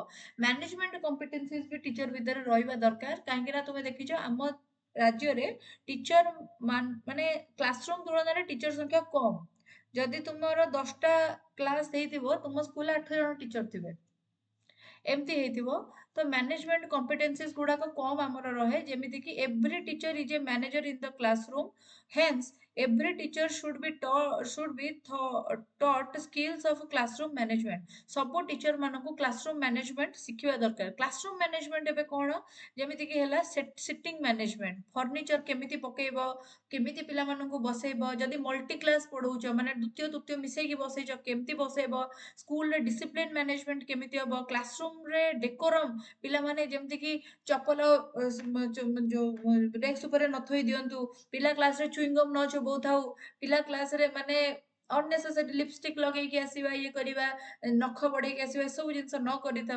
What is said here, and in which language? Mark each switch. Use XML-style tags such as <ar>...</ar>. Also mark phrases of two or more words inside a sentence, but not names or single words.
<en>management competencies</en> <or>ବି ଟିଚର ଭିତରେ ରହିବା ଦରକାର କାହିଁକି ନା ତୁମେ ଦେଖିଛ ଆମ ରାଜ୍ୟରେ ଟିଚର ମାନେ କ୍ଲାସରୁମ ତୁଳନାରେ ଟିଚର ସଂଖ୍ୟା କମ। ଯଦି ତୁମର 10ଟା କ୍ଲାସ ହେଇଥିବ ତୁମ ସ୍କୁଲରେ 8 ଜଣ ଟିଚର ଥିବେ ଏମିତି ହେଇଥିବ। ତ</or> <en>management competencies</en> <or>ଗୁଡାକ କମ ଆମର ରହେ ଯେମିତି କି</or> <en>every teacher is a manager in the classroom hence every teacher should be taught skills of classroom management।</en> <or>ସବୁ ଟିଚର ମାନଙ୍କୁ</or> <en>classroom management</en> <or>ଶିଖିବା ଦରକାର।</or> <en>classroom management</en> <or>ଏବେ କଣ ଯେମିତି କି ହେଲା</or> <en>seating management,</en> <or>ଫର୍ଣ୍ଣିଚର କେମିତି ପକେଇବ, କେମିତି ପିଲାମାନଙ୍କୁ ବସେଇବ, ଯଦି</or> <en>multi class</en> <or>ପଢଉଛ ମାନେ ଦ୍ୱିତୀୟ ତୃତୀୟ ମିଶେଇକି ବସେଇଛ କେମିତି ବସେଇବ, ସ୍କୁଲରେ</or> <en>discipline management</en> <or>କେମିତି ହବ, କ୍ଲାସରୁମରେ ଡେକୋରମ ପିଲାମାନେ ଯେମିତିକି ଚପଲ ଯୋଉ ଡେସ୍କ ଉପରେ ନ ଥୋଇ ଦିଅନ୍ତୁ, ପିଲା କ୍ଲାସରେ ଚୁଇଙ୍ଗମ ନ ଚୋବଉଥାଉ, ପିଲା କ୍ଲାସରେ ମାନେ</or> <en>unnecessary lipstick</en> <or>ଲଗେଇକି ଆସିବା, ଇଏ କରିବା, ନଖ ବଢେଇକି ଆସିବା, ଏସବୁ ଜିନିଷ ନ କରିଥାଉ।</or>